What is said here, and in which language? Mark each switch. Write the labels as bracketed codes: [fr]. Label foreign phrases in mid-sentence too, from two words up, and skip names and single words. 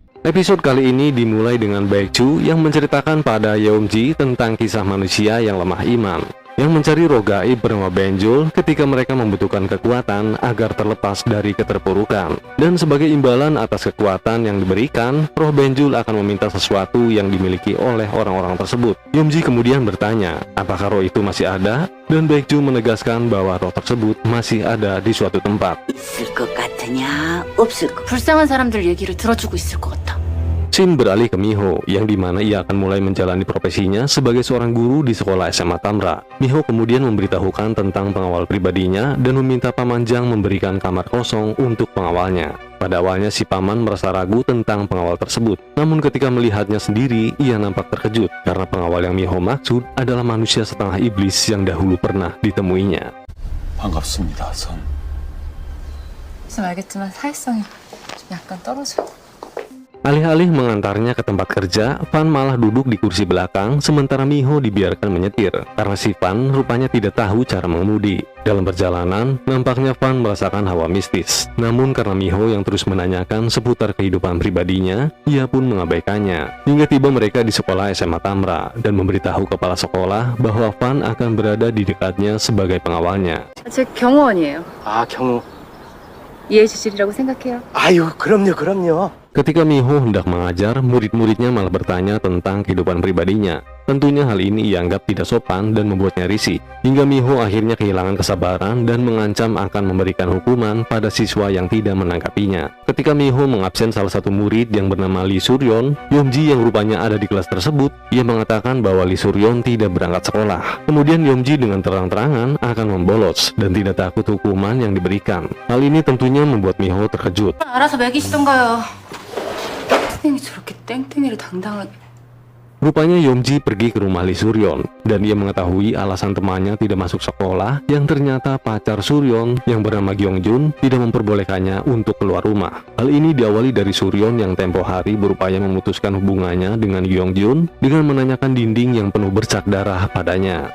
[id] Episode kali ini dimulai dengan Baekju yang menceritakan pada Yeomji tentang kisah manusia yang lemah iman, yang mencari roh gaib bernama Benjul ketika mereka membutuhkan kekuatan agar terlepas dari keterpurukan. Dan sebagai imbalan atas kekuatan yang diberikan, roh Benjul akan meminta sesuatu yang dimiliki oleh orang-orang tersebut. Yeomji kemudian bertanya, apakah roh itu masih ada? Dan Baekju menegaskan bahwa roh tersebut masih ada di suatu tempat. [ko] 있을 것 같으냐? 없을 것. 불쌍한 사람들 얘기를 들어주고 있을 것 같아. [id] Shin beralih ke Miho, yang dimana ia akan mulai menjalani profesinya sebagai seorang guru di sekolah SMA Tamra. Miho kemudian memberitahukan tentang pengawal pribadinya dan meminta Paman Jang memberikan kamar kosong untuk pengawalnya. Pada awalnya si paman merasa ragu tentang pengawal tersebut, namun ketika melihatnya sendiri, ia nampak terkejut karena pengawal yang Miho maksud adalah manusia setengah iblis yang dahulu pernah ditemuinya. [ko] 반갑습니다, 선. 지금 알겠지만 사회성이 좀 약간 떨어져. [id] Alih-alih mengantarnya ke tempat kerja, Fan malah duduk di kursi belakang sementara Miho dibiarkan menyetir karena si Fan rupanya tidak tahu cara mengemudi. Dalam perjalanan, nampaknya Fan merasakan hawa mistis. Namun karena Miho yang terus menanyakan seputar kehidupan pribadinya, ia pun mengabaikannya. Hingga tiba mereka di sekolah SMA Tamra dan memberitahu kepala sekolah bahwa Fan akan berada di dekatnya sebagai pengawalnya. [ko] 제 경호원이에요. 아, 경호. 이해 주시리라고 생각해요. 아유, 그럼요. [id] Ketika Miho hendak mengajar, murid-muridnya malah bertanya tentang kehidupan pribadinya. Tentunya hal ini ia anggap tidak sopan dan membuatnya risih. Hingga Miho akhirnya kehilangan kesabaran dan mengancam akan memberikan hukuman pada siswa yang tidak menanggapinya. Ketika Miho mengabsen salah satu murid yang bernama Lee Suryon, Yeomji yang rupanya ada di kelas tersebut, ia mengatakan bahwa Lee Suryon tidak berangkat sekolah. Kemudian Yeomji dengan terang-terangan akan membolos dan tidak takut hukuman yang diberikan. Hal ini tentunya membuat Miho terkejut. [ko] 알아서 매기시던가요. 선생님이 저렇게 땡땡이를 당당하게. [id] Rupanya Yeomji pergi ke rumah Lee Suryon dan ia mengetahui alasan temannya tidak masuk sekolah yang ternyata pacar Suryon yang bernama Gyeongjun tidak memperbolehkannya untuk keluar rumah. Hal ini diawali dari Suryon yang tempo hari berupaya memutuskan hubungannya dengan Gyeongjun dengan menanyakan dinding yang penuh bercak darah padanya.